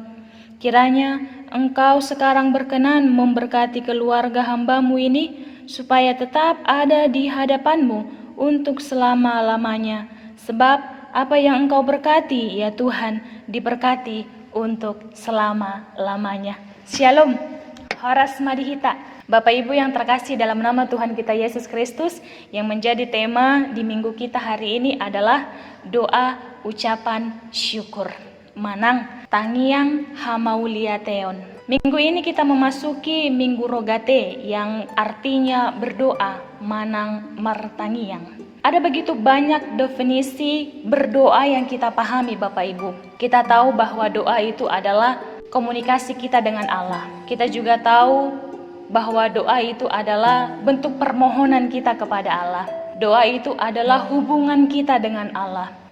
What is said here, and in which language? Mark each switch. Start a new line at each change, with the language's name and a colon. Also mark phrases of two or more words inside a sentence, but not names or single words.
Indonesian: Kiranya Engkau sekarang berkenan memberkati keluarga hamba-Mu ini, supaya tetap ada di hadapan-Mu untuk selama-lamanya. Sebab apa yang Engkau berkati, ya Tuhan, diberkati untuk selama-lamanya.
Batak Toba: Shalom. Horas Madihita.
Indonesian: Bapak Ibu yang terkasih dalam nama Tuhan kita Yesus Kristus, yang menjadi tema di minggu kita hari ini adalah doa ucapan syukur.
Batak Toba: Manang tangiang hamauliateon.
Indonesian: Minggu ini kita memasuki Minggu Rogate yang artinya berdoa,
Batak Toba: manang martangiang.
Indonesian: Ada begitu banyak definisi berdoa yang kita pahami Bapak Ibu. Kita tahu bahwa doa itu adalah komunikasi kita dengan Allah. Kita juga tahu bahwa doa itu adalah bentuk permohonan kita kepada Allah. Doa itu adalah hubungan kita dengan Allah.